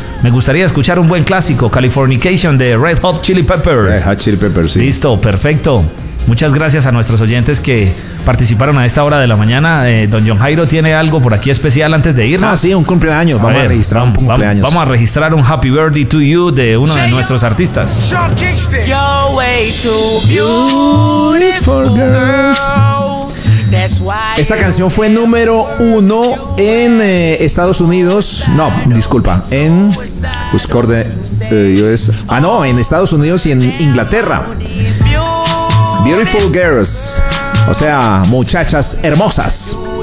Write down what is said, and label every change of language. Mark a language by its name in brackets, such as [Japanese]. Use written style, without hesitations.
[Spanish] Me gustaría escuchar un buen clásico, Californication de Red Hot Chili Pepper. Red Hot Chili Pepper, sí. Listo, perfecto. Muchas gracias a nuestros oyentes que participaron a esta hora de la mañana. Don John Jairo, ¿tiene algo por aquí especial antes de irnos? Ah, sí, un cumpleaños. Vamos a registrar un cumpleaños. Vamos a registrar un Happy Birthday to You de uno de nuestros artistas. Sean Kingston. [English] You're way too beautiful, girls. [Spanish] Esta canción fue número uno en Estados Unidos. No, disculpa, en Buscor de US. Ah, no, en Estados Unidos y en Inglaterra. Beautiful Girls, o sea, muchachas hermosas.